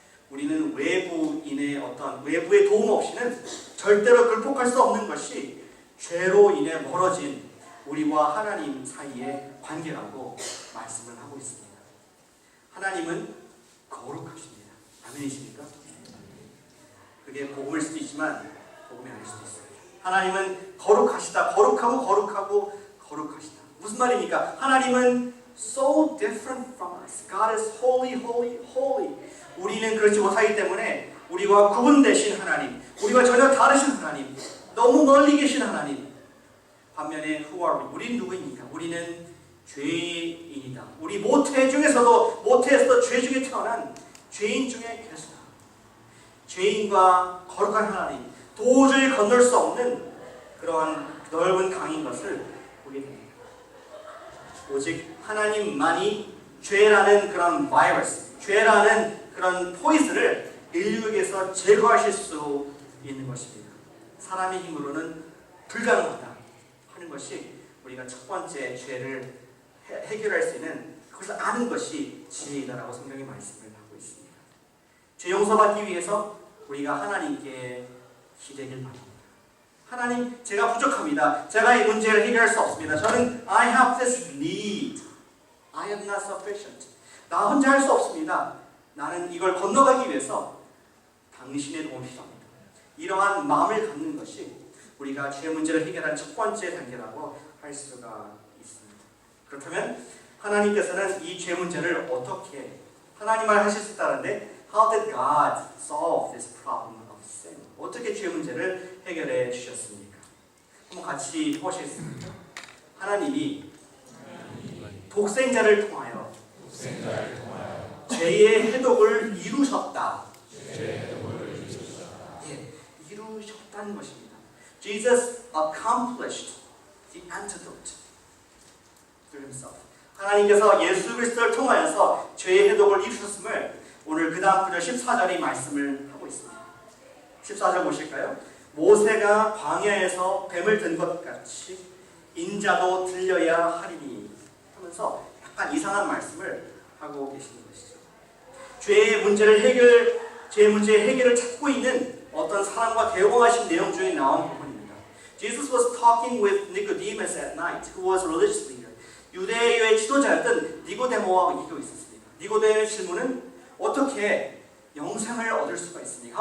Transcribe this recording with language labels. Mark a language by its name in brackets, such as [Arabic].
[Korean] 우리는 외부인의 어떤 외부의 도움 없이는 절대로 극복할 수 없는 것이 죄로 인해 멀어진 우리와 하나님 사이의 관계라고 말씀을 하고 있습니다. 하나님은 거룩하십니다. 아멘이십니까? 그게 복음일 수도 있지만 복음이 아닐 수도 있어요. 하나님은 거룩하시다. 거룩하시다. 무슨 말입니까? 하나님은 [English] so different from us. God is holy, holy, holy. [Korean] 우리는 그렇지 못하기 때문에 우리와 구분되신 하나님, 우리와 전혀 다르신 하나님, 너무 멀리 계신 하나님. 반면에 [English] who are we? [Korean] 우리는 누구입니까? 우리는 죄인이다. 우리 모태에서도 죄 중에 태어난 죄인 중에 괴수다. 죄인과 거룩한 하나님, 도저히 건널 수 없는 그런 넓은 강인 것을 보게 됩니다. 오직 하나님만이 죄라는 그런 바이러스, 죄라는 그런 포이즈를 인류에게서 제거하실 수 있는 것입니다. 사람의 힘으로는 불가능하다 하는 것이 우리가 첫 번째 죄를 해결할 수 있는 그것을 아는 것이 지혜이다라고 성경이 말씀을 하고 있습니다. 죄 용서받기 위해서 우리가 하나님께 기대길 바랍니다. 하나님, 제가 부족합니다. 제가 이 문제를 해결할 수 없습니다. 저는 [English] I have this need. I am not sufficient. [Korean] 나 혼자 할 수 없습니다. 나는 이걸 건너가기 위해서 당신의 도움이 필요합니다. 이러한 마음을 갖는 것이 우리가 죄 문제를 해결하는 첫 번째 단계라고 할 수가 있습니다. 그렇다면 하나님께서는 이 죄 문제를 어떻게 하나님만 하실 수 있다는데 [English] How did God solve this problem of sin? [Korean] 어떻게 죄 문제를 해결해 주셨습니까? 한번 같이 보시겠습니다. 하나님이 독생자를 통하여 죄의 해독을 이루셨다. 이루셨다는 것입니다. [English] Jesus accomplished the antidote through himself. [Korean] 하나님께서 예수 그리스도를 통하여서 죄의 해독을 이루셨음을 오늘 그 다음 구절 14절이 말씀을 하고 있습니다. 14절 보실까요? 모세가 광야에서 뱀을 든 것 같이 인자도 들려야 하리니 하면서 약간 이상한 말씀을 하고 계시는 것이죠. 죄의 문제의 해결을 찾고 있는 어떤 사람과 대화하신 내용 중에 나온 부분입니다. [English] Jesus was talking with Nicodemus at night, who was a religious leader. [Korean] 유대교의 지도자였던 니고데모와 얘기하고 있었습니다. 니고데모의 질문은 어떻게 영생을 얻을 수가 있습니까?